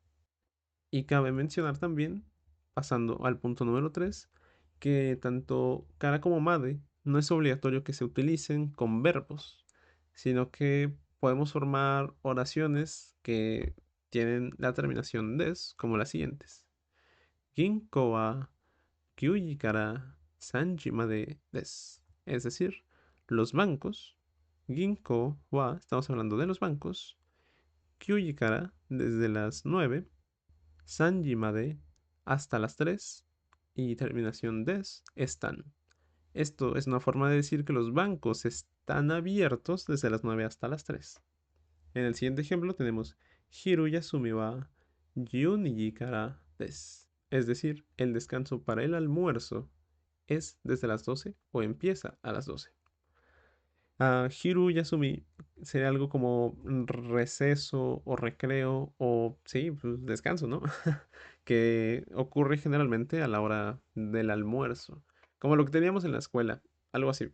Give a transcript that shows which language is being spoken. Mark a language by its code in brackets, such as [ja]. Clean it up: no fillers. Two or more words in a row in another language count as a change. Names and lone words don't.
[es] Y cabe mencionar también, pasando al punto número 3, que tanto Kara como Made no es obligatorio que se utilicen con verbos, sino que podemos formar oraciones que tienen la terminación des, como las siguientes. [ja] 銀行は九時から3までです. [es] Es decir, los bancos, [ja] 銀行は, [es] estamos hablando de los bancos, [ja] 九時から [es] desde las 9, [ja] 三時まで [es] hasta las 3 y terminación des están. Esto es una forma de decir que los bancos están abiertos desde las 9 hasta las 3. En el siguiente ejemplo tenemos [ja] 昼休みは12からです. [es] Es decir, el descanso para el almuerzo es desde las 12 o empieza a las 12. [ja] 昼休み [es] sería algo como receso o recreo o, sí, pues, descanso, ¿no? Que ocurre generalmente a la hora del almuerzo, como lo que teníamos en la escuela, algo así.